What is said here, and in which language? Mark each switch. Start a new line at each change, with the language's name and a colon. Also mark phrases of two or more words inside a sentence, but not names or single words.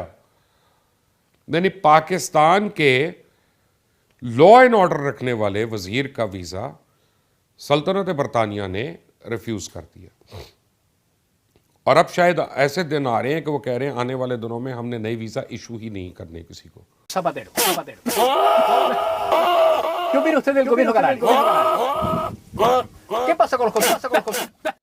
Urdu: یعنی پاکستان کے
English: law and order
Urdu: رکھنے والے وزیر کا ویزا سلطنت برطانیہ نے ریفیوز کر دیا. اور اب شاید ایسے دن آ رہے ہیں کہ وہ کہہ رہے ہیں آنے والے دنوں میں ہم نے نئی ویزا ایشو ہی نہیں کرنے کسی کو.
Spanish: ¿Qué viene usted del gobierno canario? ¿Qué pasa con los